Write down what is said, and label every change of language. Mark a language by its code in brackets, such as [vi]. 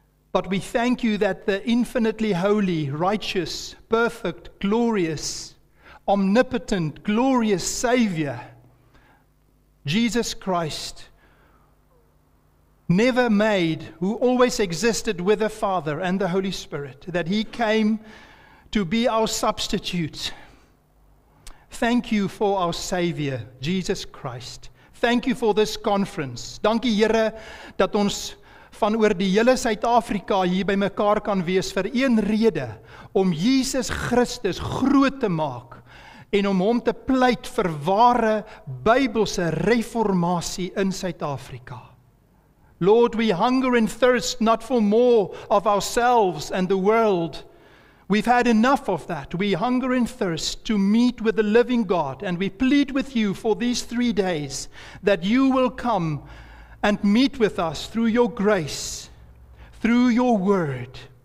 [en] But we thank you that the infinitely holy, righteous, perfect, glorious, omnipotent, glorious Savior, Jesus Christ, never made, who always existed with the Father and the Holy Spirit, that He came to be our substitute. Thank you for our Savior, Jesus Christ. Thank you for this conference. [af] Dankie Here dat ons van oor die hele Suid-Afrika hier by mekaar kan wees vir een rede, om Jesus Christus groot te maak en om hom te pleit vir ware Bybelse reformatie in Suid-Afrika. [en] Lord, we hunger and thirst not for more of ourselves and the world. We've had enough of that. We hunger and thirst to meet with the living God, and we plead with you for these 3 days that you will come and meet with us through your grace, through your word.